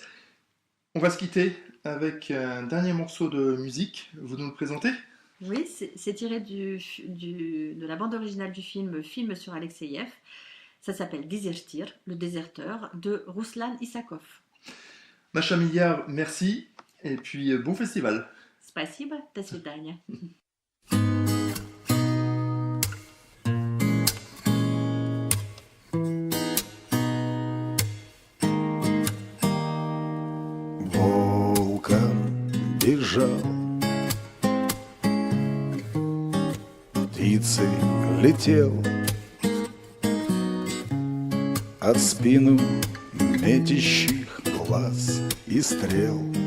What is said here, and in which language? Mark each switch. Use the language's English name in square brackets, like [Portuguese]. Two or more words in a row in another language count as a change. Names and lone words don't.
[French] On va se quitter avec un dernier morceau de musique. Vous nous le présentez? Oui, c'est tiré de la bande originale du film sur Alexeïev. Ça s'appelle Désertir, le déserteur, de Ruslan Issakov. Macha Milliard, merci. Et puis, bon festival. [Russian] Спасибо, до свидания. Волком бежал, птицей летел, от спину метящих глаз и стрел.